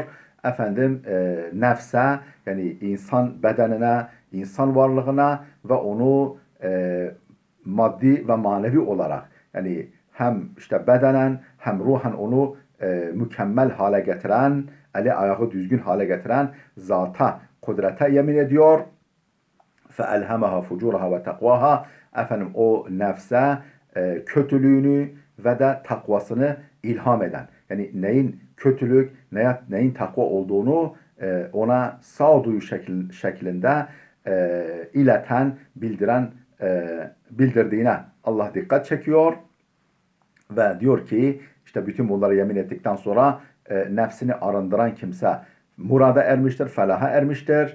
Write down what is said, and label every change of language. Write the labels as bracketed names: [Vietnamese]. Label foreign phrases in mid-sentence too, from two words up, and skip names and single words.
[Turkish] Efendim nefse, yani insan bedenine, insan varlığına ve onu maddi ve manevi olarak, yani hem işte bedenen hem ruhen onu mükemmel hale getiren, eli ayağı düzgün hale getiren zata, kudrete yemin ediyor. [Arabic] فَاَلْهَمَهَا فُجُورَهَا وَتَقْوَاهَا, [Turkish] efendim o nefse kötülüğünü ve de takvasını ilham eden, yani neyin kötülük, neyin takva olduğunu ona sağduyu şeklinde ileten, bildirdiğine Allah dikkat çekiyor ve diyor ki işte bütün bunları yemin ettikten sonra nefsini arındıran kimse murada ermiştir, felaha ermiştir.